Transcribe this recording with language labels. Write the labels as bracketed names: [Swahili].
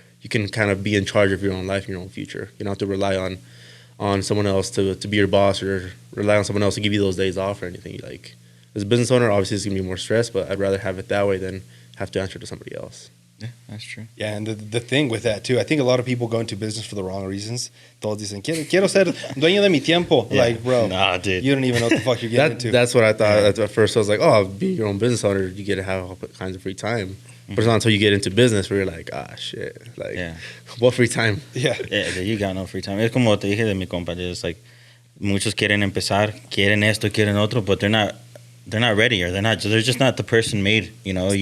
[English] you can kind of be in charge of your own life and your own future. You don't have to rely on someone else to be your boss, or rely on someone else to give you those days off or anything. Like, as a business owner, obviously it's gonna be more stress, but I'd rather have it that way than have to answer to somebody else. Yeah, that's true. Yeah, and the thing with that too, I think a lot of people go into business for the wrong reasons. [Spanish] Todos dicen, quiero ser dueño de mi tiempo. [English] Yeah. Like, bro, nah, dude, you don't even know what the fuck you're getting into. That's what I thought at first. I was like, oh, being your own business owner, you get to have all kinds of free time. But it's not until you get into business where you're like, shit. Like, what free time? Yeah. Yeah, you got no free time. [Spanish] Es como te dije de mi compa, [English] it's like, [Spanish] muchos quieren empezar, quieren esto, quieren otro, [English] but they're not ready, or they're just not the person made, you know.